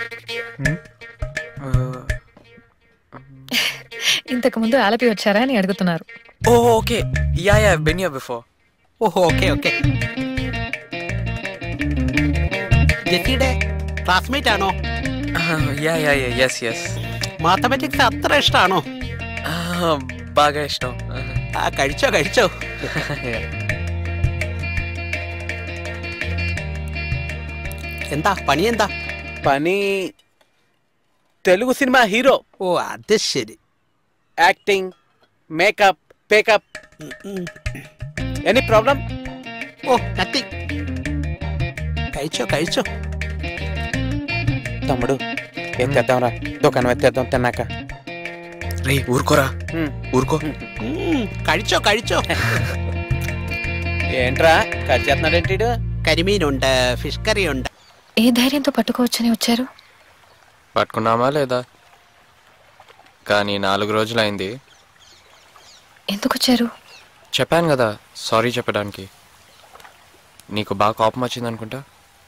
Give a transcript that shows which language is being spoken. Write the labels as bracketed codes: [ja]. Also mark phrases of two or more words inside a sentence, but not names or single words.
[te] ఇంతకు ముందు ఆలపి వచ్చారా అని అడుగుతున్నారు. [en] oh okay ya been here before. [ml] ഓഹോ ഓക്കെ ഓക്കെ. ജെസ്സിയുടെ ക്ലാസ്മേറ്റ് ആണോ? [en] యా yes [ml] മാത്തമാറ്റിക്സ് അത്ര ഇഷ്ടമാണോ? [te] బాగా ఇష్టం. [ml] ആ കഴിച്ചോ കഴിച്ചോ. എന്താ പണി? എന്താ [te] పని? తెలుగు సినిమా హీరో. [ml] ഓ അത് ശരി. [en] acting, makeup, pack-up. any problem? [ml] ഓ നത്തിങ്. കഴിച്ചോ കഴിച്ചോ. [te] తమ్ముడు ఎత్తేద్దాంరా, దుకాణం ఎత్తేద్దాం తిన్నాక. రే ఊరుకోరా ఊరుకో. [ml] കഴിച്ചോ കഴിച്ചോ. [te] ఏంట్రా కట్ చేస్తున్నాడేంటి? [ml] കരിമീനുണ്ട്, [en] fish curry [ml] ഉണ്ട്. [te] ఏ ధైర్యంతో పట్టుకోవచ్చని వచ్చారు? పట్టుకున్నామా లేదా? కానీ 4 రోజులైంది. ఎందుకు వచ్చారు? చెప్పాను కదా సారీ చెప్పడానికి. నీకు బాగా కోపం వచ్చింది అనుకుంటా.